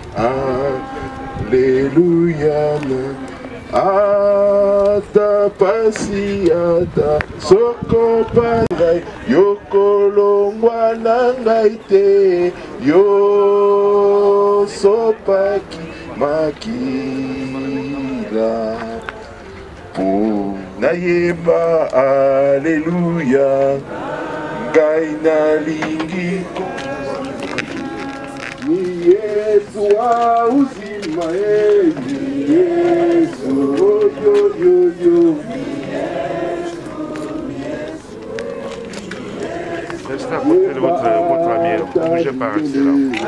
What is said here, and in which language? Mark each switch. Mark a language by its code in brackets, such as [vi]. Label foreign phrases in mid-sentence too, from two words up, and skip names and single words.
[ln] Alléluia na ata pasi ata soko pangai yokolongwa na ngai te yo sopaki makila po nayeba. Alléluia ngai nalingi ni Yesu wa uzima ni Yesu yo. [fr] Restez à côté de votre ami, ne bougez pas, restez là.